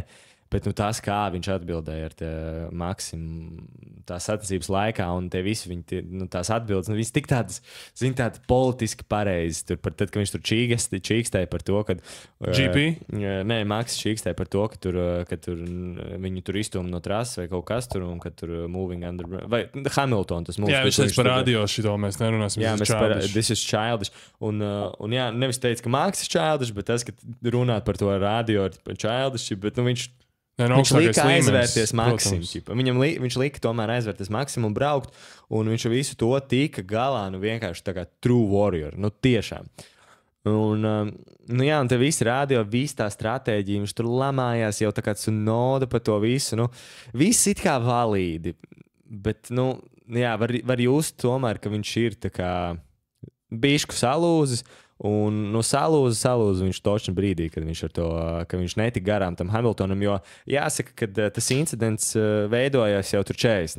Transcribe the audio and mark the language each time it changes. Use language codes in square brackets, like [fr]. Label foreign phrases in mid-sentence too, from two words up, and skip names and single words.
[lv] Bet tas, kā viņš atbildēja ar Maksim tās sacensības laikā, un tie visi tās atbildes, viņas tik tādas, tādas politiski pareizas. Tad, kad viņš tur čīkstēja par to, ka GP? Nē, Maksis čīkstēja par to, ka viņi tur iztūma no trases vai kaut kas tur, un ka tur [en] moving under, [lv] vai Hamilton tas mūs. Jā, viņš teica par radio šito, mēs nerunāsim. Jā, [en] this is childish. [lv] Un nevis teica, ka Maksis childish, bet tas, ka runāt par to radio ir childish, bet viņš lika aizvērties Maksim. Viņš lika tomēr aizvērties Maksim un braukt, un viņš visu to tika galā, vienkārši tā kā [en] true warrior, [lv] tiešām. Un te visi rādio, visa tā stratēģija, viņš tur lamājās jau tā kā Tsunoda par to visu, viss it kā valīdi, bet, var just tomēr, ka viņš ir tā kā bišku salūzis, un salūza viņš točni brīdī, kad viņš netika garām tam Hamiltonam, jo jāsaka, ka tas incidents veidojās jau tur 40.